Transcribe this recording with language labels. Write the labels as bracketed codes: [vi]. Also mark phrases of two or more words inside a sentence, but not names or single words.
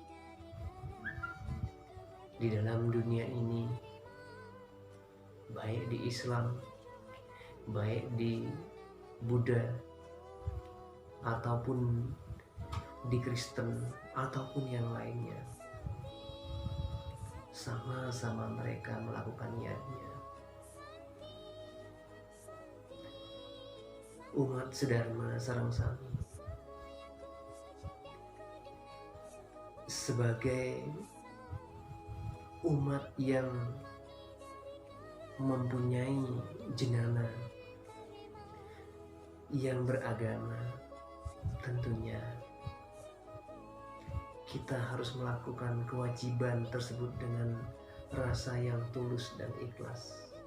[id] Di dalam dunia ini, baik di Islam, baik di Buddha, ataupun di Kristen, ataupun yang lainnya, sama-sama mereka melakukan yatnya. Umat sedharma [ban] sareng sami [id] sebagai umat yang mempunyai jenana yang beragama, tentunya kita harus melakukan kewajiban tersebut dengan rasa yang tulus dan ikhlas.